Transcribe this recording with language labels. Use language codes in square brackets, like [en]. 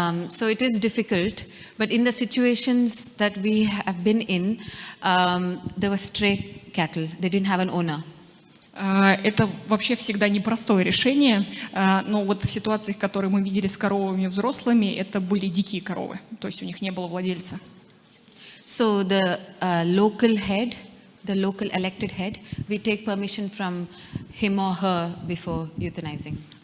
[en] So it is difficult, but in the situations that we have been in, there were stray cattle. They didn't have an owner. [ru] Это вообще всегда непростое решение, но вот в ситуациях, которые мы видели с коровами взрослыми, это были дикие коровы, то есть у них не было владельца. [en] So the local head, the local elected head, we take permission from him or her before euthanizing.